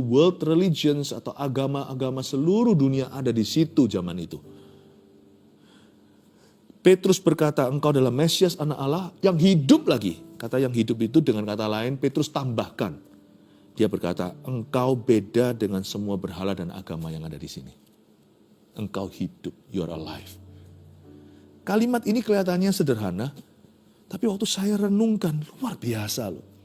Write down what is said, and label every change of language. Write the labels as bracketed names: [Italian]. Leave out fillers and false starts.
[English] World religions [Indonesian] atau agama-agama seluruh dunia ada di situ zaman itu. Petrus berkata, engkau adalah Mesias anak Allah yang hidup lagi. Kata yang hidup itu dengan kata lain, Petrus tambahkan. Dia berkata, engkau beda dengan semua berhala dan agama yang ada di sini. Engkau hidup, [English] you are alive. [Indonesian] Kalimat ini kelihatannya sederhana, tapi waktu saya renungkan, luar biasa loh.